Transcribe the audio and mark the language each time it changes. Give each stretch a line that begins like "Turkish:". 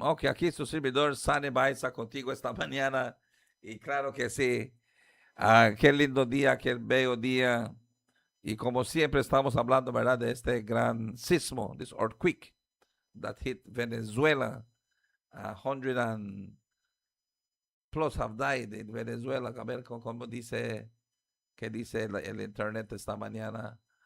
Spanish: Ok, aquí su servidor, Sunny Baiza, contigo esta mañana. Y claro que sí, qué lindo día, qué bello día. Y como siempre estamos hablando, ¿verdad?, de este gran sismo,
English: this earthquake that hit Venezuela. 100 and plus have died in Venezuela.
Spanish: A ver cómo dice... ¿Qué dice el internet esta mañana?